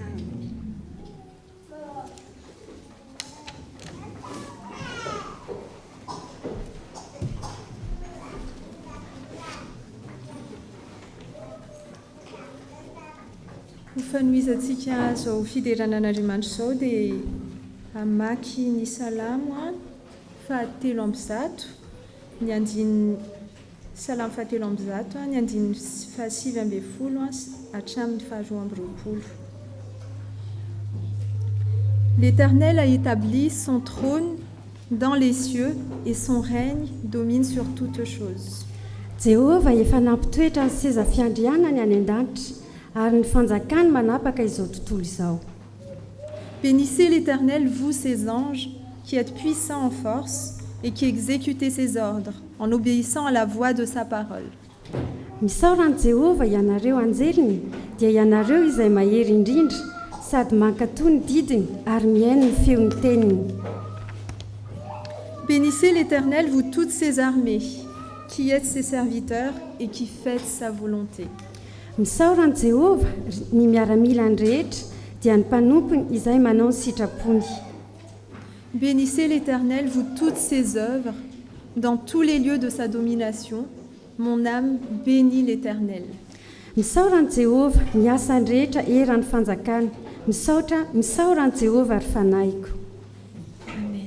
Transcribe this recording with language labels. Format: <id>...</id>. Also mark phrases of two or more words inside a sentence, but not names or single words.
<mg>Ho fanoizantsika izao fideranan'Andriamanitra izao dia hamaky ny salamo fahatelo amby zato, ny andiny salamo fahatelo amby zato, ny andiny fahasivy ambin'ny folo hatramin'ny faharoa amby roapolo.</mg> <fr>L'Éternel a établi son trône dans les cieux et son règne domine sur toutes choses.</fr> <mg>Jehova efa nampitoetra ny seza fiandrianany any an-danitra ary ny fanjakany manapaka izao tontolo izao.</mg> <fr>Bénissez l'Éternel, vous ses anges, qui êtes puissants en force et qui exécutez ses ordres en obéissant à la voix de sa parole.</fr> <mg>Misaorany Jehova ianareo anjeliny, dia ianareo izay mahery indrindra, sady mankatoa ny didiny ary mihaino ny feon'ny teniny.</mg> <fr>Bénissez l'Éternel, vous toutes ses armées, qui êtes ses serviteurs et qui faites sa volonté.</fr> <mg>Misaorany Jehova ny miaramilany rehetra, dia ny mpanompony izay manao ny sitrapony.</mg> <fr>Bénissez l'Éternel, vous toutes ses œuvres, dans tous les lieux de sa domination. Mon âme bénit l'Éternel.</fr> <mg>Misaorany Jehova ny asany rehetra eran'ny fanjakany, misaorany Jehova ary fanaiko. Amen.</mg>